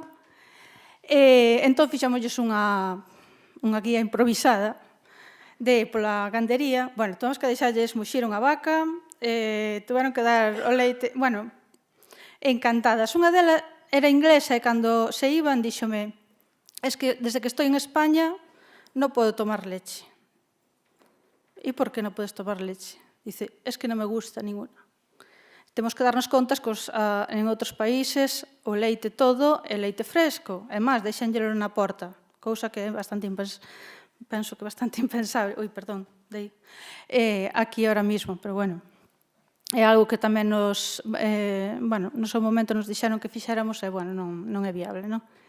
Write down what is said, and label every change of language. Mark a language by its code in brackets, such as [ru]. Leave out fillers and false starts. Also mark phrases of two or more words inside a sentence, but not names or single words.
[gl] Entón, fixámosles unha guía improvisada pola gandería. Bueno, tuvemos que deixarlles muxir unha vaca, tuveron que dar o leite, bueno, encantadas. Unha delas era inglesa e cando se iban díxome: [es] es que desde que estoy en España no puedo tomar leche. ¿Y por qué no puedes tomar leche? Dice, es que non me gusta ninguna. [gl] Temos que darnos contas que en outros países o leite todo é leite fresco. E máis, deixenllelo na porta, cousa que é bastante penso que bastante impensable. [es] Ui, perdón, aquí ahora mismo, pero bueno. [gl] É algo que tamén no seu momento nos dixeron que fixéramos e, bueno, non é viable, non?